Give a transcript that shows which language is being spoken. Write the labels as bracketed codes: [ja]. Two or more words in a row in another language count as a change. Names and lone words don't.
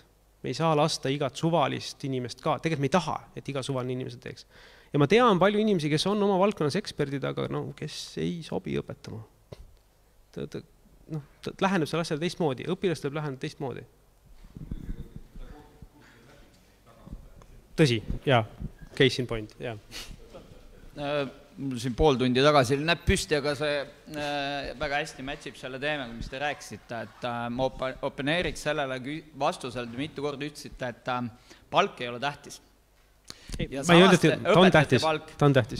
[et] Me ei saa lasta igat suvalist inimest ka, tegelikult me ei taha, et iga suvaline inimesed teeks. Ja ma tean palju inimesi, kes on oma valdkonnas eksperdid, aga kes ei sobi õpetama. Ta läheneb selle asjale teistmoodi, õpilast tuleb läheneda teistmoodi. Tõsi, jaa, [en] case in point, [et] jaa. Siin pool tundi tagasi näeb püsti, aga see väga hästi matchib selle teemaga, mis te rääkisite, et ma openeeriks sellele vastusele, mitu korda ütlesite, et palk ei ole tähtis. Ma ei öelnud, et ta on tähtis.